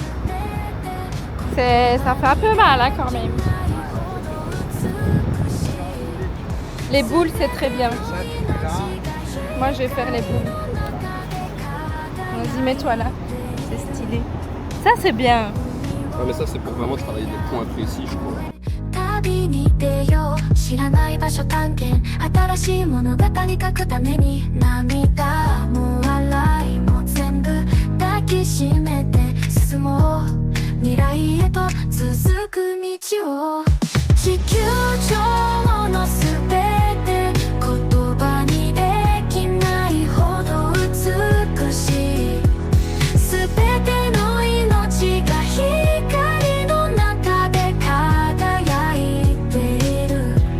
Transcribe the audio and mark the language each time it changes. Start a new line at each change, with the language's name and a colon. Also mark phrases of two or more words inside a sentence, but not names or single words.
French: Ça fait un peu mal hein, quand même. Les boules, c'est très bien. Moi, je vais faire les boules. Vas-y, mets-toi là. C'est stylé. Ça, c'est bien. Ouais, mais ça, c'est pour vraiment travailler des points précis, je crois.
Japanese: 旅に出よう知らない場所探検新しい物語書くために涙も笑いも全部抱きしめて進もう未来へと続く道を地球上のすべて言葉にできないほど美しいすべての命が光の中で輝いている